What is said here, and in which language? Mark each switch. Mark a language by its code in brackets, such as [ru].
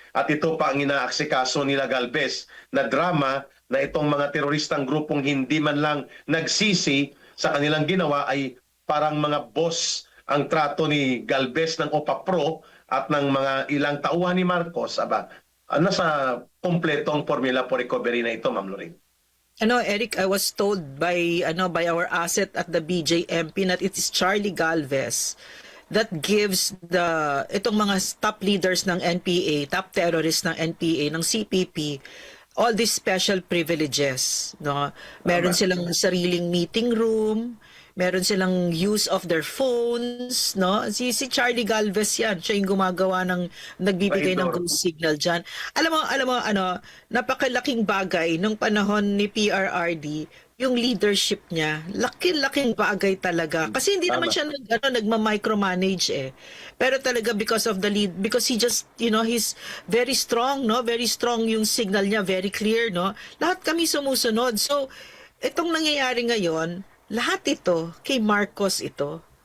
[tl] At ito pa ang inaaksikaso nila Galvez na drama na itong mga teroristang grupong hindi man lang nagsisi sa kanilang ginawa ay parang mga boss ang trato ni Galvez ng OPA-PRO at ng mga ilang tauhan ni Marcos. Nasa kompletong [en] formula for recovery [tl] na ito, Ma'am Lorraine. [en] Eric, I was told by our asset at the BJMP that it is Charlie Galvez that gives [tl] itong mga [en] top leaders ng NPA, top terrorists ng NPA, ng CPP, all these special privileges, no? Meron [tl] Tama. silang sariling [en] meeting room, [tl] meron silang [en] use of their phones, no? [tl] Si Charlie Galvez yan, siya yung gumagawa nagbibigay ng [en] Traitor. [tl] go signal diyan. Alam mo ano, napakalaking bagay nung panahon ni PRRD, yung leadership niya, laki-laking bagay talaga. Kasi hindi naman Tama. siya nagma-micromanage eh. Pero talaga [en] because of the lead, because he just, he's very strong, no? Very strong yung signal niya, very clear, no? [tl] Lahat kami sumusunod. So, itong nangyayari ngayon, lahat ito, kay Marcos ito.